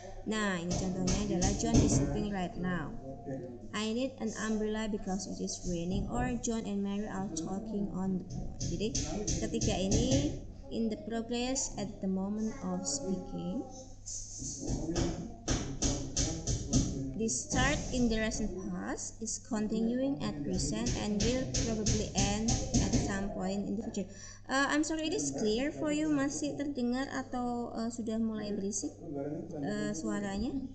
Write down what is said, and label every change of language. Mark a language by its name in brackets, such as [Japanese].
[Indonesian] Nah, ini contohnya adalah [English] John is sleeping right now. I need an umbrella because it is raining, or John and Mary are talking on the phone. [Indonesian] Jadi ketiga ini [English] in the progress at the moment of speaking. This start in the recent past, is continuing at present, and will probably end at some point in the future. I'm sorry, it is clear for you? [Indonesian] Masih terdengar atau sudah mulai berisik suaranya?